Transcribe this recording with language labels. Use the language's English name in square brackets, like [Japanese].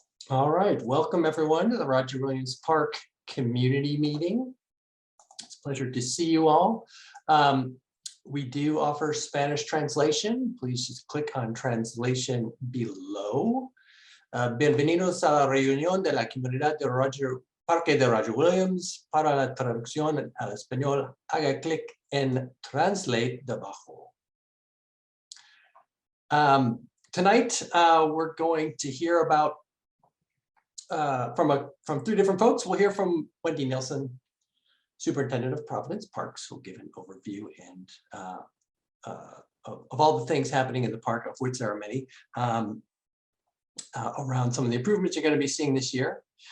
[English] All right, welcome everyone to the Roger Williams Park Community Meeting. It's a pleasure to see you all. We do offer Spanish translation. Please just click on translation below. [Spanish] Bienvenidos a la reunión de la comunidad de Parque de Roger Williams. Para la traducción al español, haga clic en Translate debajo. [English] Tonight, we're going to hear about from three different folks. We'll hear from Wendy Nielsen, Superintendent of Providence Parks, who'll give an overview and of all the things happening in the park, of which there are many, around some of the improvements you're going to be seeing this year.